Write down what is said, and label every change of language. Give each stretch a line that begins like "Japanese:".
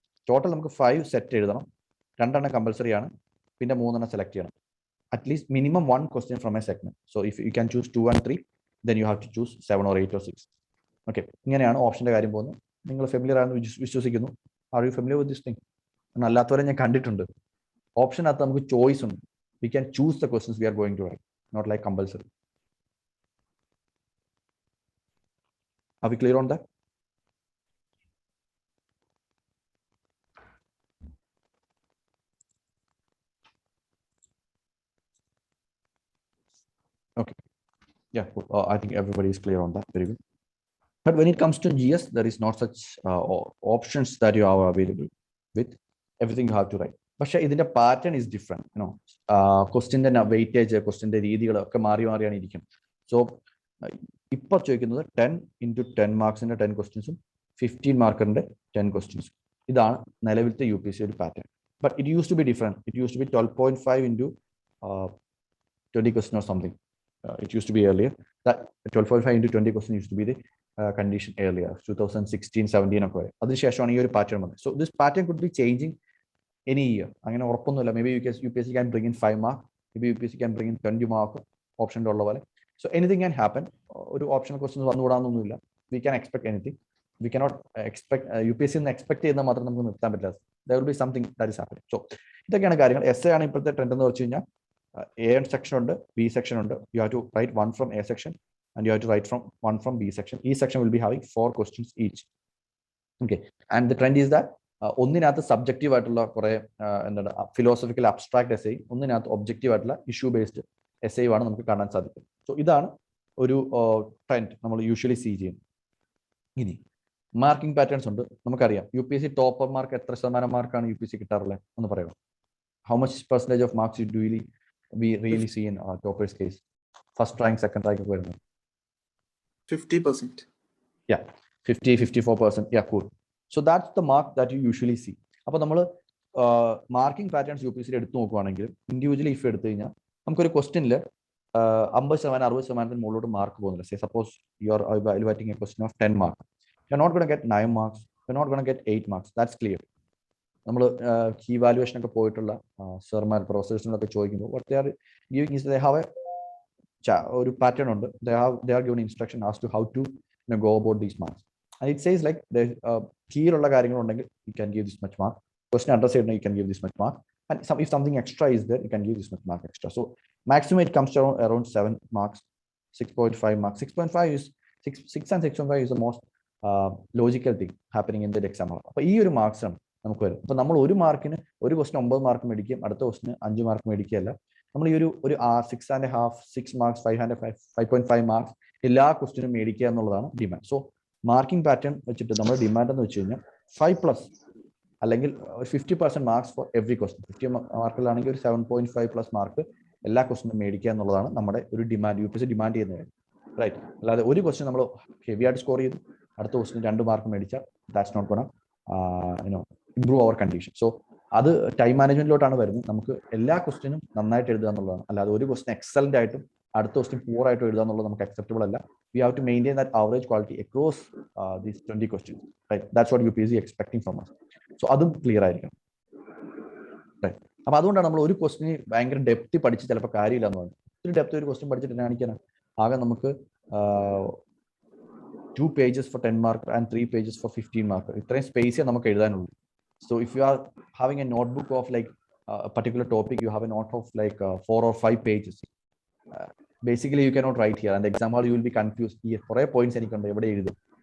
Malayalam: Total നമുക്ക് 5 set എഴുതണം. 2 എണ്ണം കമ്പൽസറി ആണ്, പിന്നെ 3 എണ്ണം സെലക്ട് ചെയ്യണം.
English: At least minimum 1 question from a segment. So if you can choose 2 and 3, then you have to choose 7 or 8 or 6.
Malayalam: Okay, ഇങ്ങനെയാണ് ഓപ്ഷന്റെ കാര്യം പോകുന്നത്. നിങ്ങൾ ഫെമിലിയർ ആണെന്ന് വിശ്വസിക്കുന്നു.
English: Are you familiar with this thing?
Malayalam: അല്ലാത്തവരെ ഞാൻ കണ്ടിട്ടുണ്ട്. ഓപ്ഷനകത്ത് നമുക്ക് ചോയ്സ് ഉണ്ട്.
English: We can choose the questions we are going to write, not like compulsory. Are we clear on that? Okay. Yeah, I think everybody is clear on that. Very good. But when it comes to GS, there is not such options that you are available with. Everything you have to write.
Malayalam: പക്ഷേ ഇതിന്റെ pattern is different. ക്വസ്റ്റിന്റെ weightage, ക്വസ്റ്റിന്റെ രീതികളൊക്കെ മാറിയാണ് ഇരിക്കും. So ഇപ്പൊ ചോദിക്കുന്നത് 10x10 മാർക്സിന്റെ 10 ക്വസ്റ്റ്യൻസും 15 മാർക്കറിന്റെ 10 ക്വസ്റ്റ്യൻസും. ഇതാണ് നിലവിലത്തെ UPSC ഒരു pattern.
English: But it use to be different. It use to be 12.5 into 20 question or something. It used to be earlier. That 12.5 into 20 question used to be the condition earlier, 2016-17 ഒക്കെ.
Malayalam: അതിനുശേഷമാണ് ഈ ഒരു pattern വന്നത്.
English: So this pattern could be changing any year.
Malayalam: അങ്ങനെ ഉറപ്പൊന്നുമില്ല.
English: maybe UPSC can bring in 5 mark, maybe UPSC can bring in 20 mark,
Malayalam: ഓപ്ഷൻ്റെ ഉള്ള പോലെ.
English: So anything can happen.
Malayalam: ഒരു optional questions വന്നുകൂടാന്നൊന്നുമില്ല.
English: We can expect anything.
Malayalam: We cannot expect UPSC expect ചെയ്യുന്നത് മാത്രം നമുക്ക് നിർത്താൻ പറ്റില്ല.
English: there will be something that is happening.
Malayalam: So ഇതൊക്കെയാണ് കാര്യങ്ങൾ. essay ആണ് ഇപ്പോഴത്തെ ട്രെൻഡ് എന്ന് വെച്ച് കഴിഞ്ഞാൽ A section ഉണ്ട്, B section ഉണ്ട്.
English: You have to write 1 from A section and you have to write 1 from B section. Each section will be having 4 questions each. Okay, and the trend is that
Malayalam: ഒന്നിനകത്ത് subjective ആയിട്ടുള്ള കുറെ എന്താണ് philosophical abstract essay, ഒന്നിനകത്ത് objective ആയിട്ടുള്ള issue based essay ആണ് നമുക്ക് കാണാൻ സാധിക്കും. So ഇതാണ് ഒരു ട്രെൻഡ് നമ്മൾ യൂഷ്വലി സീ ചെയ്യുന്നത്. ഇനി മാർക്കിംഗ് പാറ്റേൺസ് ഉണ്ട്. നമുക്കറിയാം UPSC ടോപ്പർ മാർക്ക് എത്ര ശതമാനം മാർക്കാണ് UPSC കിട്ടാറുള്ളത് എന്ന് പറയുമോ?
English: How much percentage of marks you do we really see in toppers case? First rank, second rank
Malayalam: ഒക്കെ വരുന്നത് 50%.
English: Yeah, 50-54%. Yeah, cool. So that's the mark that you usually see.
Malayalam: അപ്പോൾ നമ്മൾ മാർക്കിംഗ് പാറ്റേൺസ് UPSC എടുത്തു നോക്കുവാണെങ്കിൽ individually if എടുത്തു കഴിഞ്ഞാൽ നമുക്കൊരു ക്വസ്റ്റ്യനിൽ 50%-60% മുകളിലോട്ട് മാർക്ക് പോകുന്നില്ല.
English: Say suppose you are evaluating a question of 10 marks. You're not going to get 9 marks. You're not going to get 8 marks. That's clear.
Malayalam: നമ്മൾ കീ വാല്യുവേഷൻ ഒക്കെ പോയിട്ടുള്ള സർമാർ പ്രൊഫസേഴ്സിനൊക്കെ ചോദിക്കുമ്പോൾ
English: what they are giving is they have
Malayalam: ഒരു pattern ഉണ്ട്.
English: they are given instruction as to how to go about these marks, and it says like
Malayalam: കീയിലുള്ള കാര്യങ്ങളുണ്ടെങ്കിൽ
English: you can give this much mark. Question address ചെയ്യണമെങ്കിൽ you can give this much mark, and if something extra is there you can give this much mark extra. So maximum it comes to around 7 marks, 6.5 marks. 6.5 is 6 and 6.5 is the most logical thing happening in the exam.
Malayalam: അപ്പോൾ ഈ ഒരു marks ആണ് നമുക്ക് വരും. അപ്പൊ നമ്മൾ ഒരു മാർക്കിന് ഒരു ക്വസ്റ്റ്യൻ 9 മാർക്ക് മേടിക്കും, അടുത്ത ക്വസ്റ്റിന് 5 മാർക്ക് മേടിക്കുകയല്ല. നമ്മൾ ഈ ഒരു 6.5, 6 മാർക്സ്, 5.5 മാർക്സ് എല്ലാ ക്വസ്റ്റിനും മേടിക്കുക എന്നുള്ളതാണ് ഡിമാൻഡ്. സോ മാർക്കിംഗ് പാറ്റേൺ വെച്ചിട്ട് നമ്മൾ ഡിമാൻഡ് എന്ന് വെച്ച് കഴിഞ്ഞാൽ 5+ അല്ലെങ്കിൽ 50% മാർക്സ് ഫോർ എവറി ക്വസ്റ്റ്യൻ. 50 മാർക്കിലാണെങ്കിൽ ഒരു 7.5+ മാർക്ക് എല്ലാ ക്വസ്റ്റിനും മേടിക്കുക എന്നുള്ളതാണ് നമ്മുടെ ഒരു ഡിമാൻഡ്, UPSC ഡിമാൻഡ് ചെയ്യുന്ന കാര്യം, റൈറ്റ്? അല്ലാതെ ഒരു ക്വസ്റ്റ്യൻ നമ്മൾ ഹെവി ആയിട്ട് സ്കോർ ചെയ്തു, അടുത്ത ക്വസ്റ്റിന് 2 മാർക്ക് മേടിച്ചാൽ that's not gonna improve our condition. So അത് ടൈം മാനേജ്മെന്റിലോട്ടാണ് വരുന്നത്. നമുക്ക് എല്ലാ ക്വസ്റ്റിനും നന്നായിട്ട് എഴുതുക എന്നുള്ളതാണ്, അല്ലാതെ ഒരു ക്വസ്റ്റ്യൻ എക്സലന്റ് ആയിട്ടും അടുത്ത ക്വസ്റ്റ്യൻ പൂർ ആയിട്ടും എഴുതുക എന്നുള്ളത് നമുക്ക് അക്സെപ്റ്റബിൾ അല്ല.
English: We have to maintain that average quality across these 20 questions, right? That's what UPSC expecting from us.
Malayalam: So അതും ക്ലിയർ ആയിരിക്കണം, റൈറ്റ്? അപ്പൊ അതുകൊണ്ടാണ് നമ്മൾ ഒരു ക്വസ്റ്റിന് ഭയങ്കര ഡെപ്തി പഠിച്ച് ചിലപ്പോൾ കാര്യമില്ല എന്ന് പറയുന്നത്. ഒത്തിരി ഡെപ്ത് ഒരു ക്വസ്റ്റ്യൻ പഠിച്ചിട്ട് കാണിക്കാനാണ്. ആകെ നമുക്ക്
English: 2 pages for 10 mark and 3 pages for 15 mark.
Malayalam: ഇത്രയും സ്പേസേ നമുക്ക് എഴുതാനുള്ളൂ.
English: So if you are having a notebook of like a particular topic, you have a note of like 4 or 5 pages. Basically you cannot write here, and the exam hall you will be confused. Here for a points
Malayalam: എനിക്കുണ്ട് എവിടെ എഴുതും.